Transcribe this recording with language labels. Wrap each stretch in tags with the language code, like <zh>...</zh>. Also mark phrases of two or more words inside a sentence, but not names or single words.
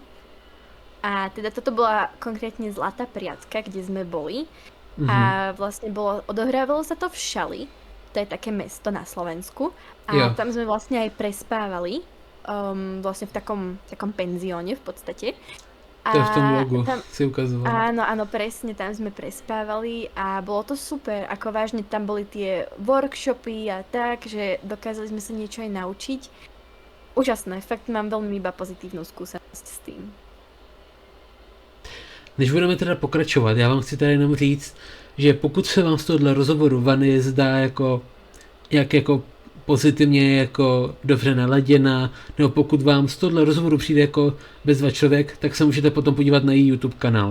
<sk>A teda toto bola konkrétne Zlatá priatka, kde sme boli a vlastne odohrávalo sa to v Šali, to je také mesto na Slovensku a tam sme vlastne aj prespávali vlastne v takom penzióne v podstate.</sk> <cs>To je v tom logu, tam, si ukazoval.</cs> <sk>áno, presne, tam sme prespávali a bolo to super, ako vážne tam boli tie workshopy a tak, že dokázali sme sa niečo aj naučiť. Úžasné, fakt mám veľmi iba pozitívnu skúsenosť s tým.</sk> <cs>Než budeme teda pokračovat, já vám chci tady jenom říct, že pokud se vám z tohohle rozhovoru Vany zdá jako pozitivně jako dobře naladěná, nebo pokud vám z tohohle rozhovoru přijde jako bezva člověk, tak se můžete potom podívat na její YouTube kanál.</cs>